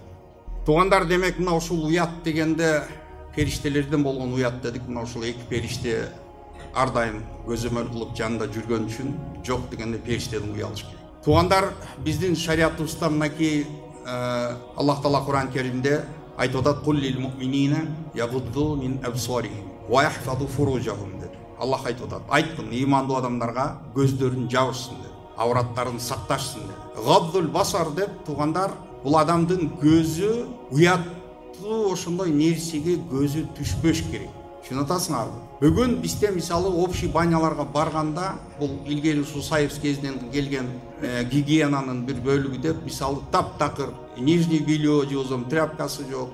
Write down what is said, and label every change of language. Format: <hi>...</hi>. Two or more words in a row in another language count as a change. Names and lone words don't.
<ky>Туугандар, демек мына ушул уят дегенде периштелерден болгон уят дедик. Мына ушул эки периште ар дайым көзөмөл кылып жанында жүргөн үчүн жок дегенде периштеден уялыш керек. Туугандар, биздин шариятыбызда мынакей Аллах Таала Куран Керимде айтып атат:</ky> <ar>"قل للمؤمنين يغضوا من أبصارهم ويحفظوا فروجهم"</ar> <ky>деп. Аллах айтып атат: "Айткын, имандуу адамдарга көздөрүн жабышсын" деп, авраттарын сакташсын деп.</ky> <ar>غض البصر</ar> <ky>деп, туугандар, бул адамдын көзү уяттуу ошондой нерсеге көзү түшпөш керек. Түшүнүп атасыңарбы? Бүгүн бизде мисалы общий баняларга барганда, бул илгери ушул Союз кезинен келген гигиенанын бир бөлүгү деп, мисалы таптакыр</ky> <ru>нижний белье</ru> <ky>же болбосо тряпкасы жок.</ky>